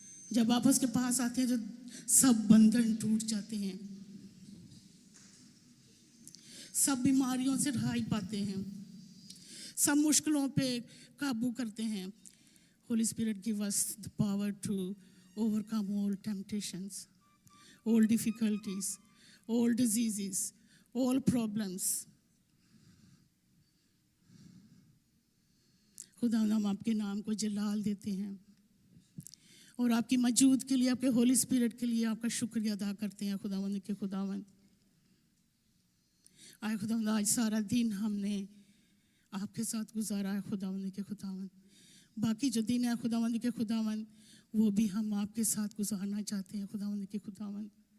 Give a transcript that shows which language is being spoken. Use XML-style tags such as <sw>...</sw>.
<hi>जब आप उसके पास आते हैं तो सब बंधन टूट जाते हैं, सब बीमारियों से रहाई पाते हैं, सब मुश्किलों पे काबू करते हैं।</hi> <en>Holy Spirit, give us the power to overcome all temptations, all difficulties, all diseases, all problems.</en> <hi>खुदा हम आपके नाम को जलाल देते हैं और आपकी मौजूद के लिए, आपके होली स्पिरिट के लिए आपका शुक्रिया अदा करते हैं खुदावंद के खुदावंद। आए खुदावंद आज सारा दिन हमने आपके साथ गुजारा है खुदावंद के खुदावंद, बाकी जो दिन है खुदावंद के खुदावंद वो भी हम आपके साथ गुजारना चाहते हैं खुदावंद के खुदावंद।</hi>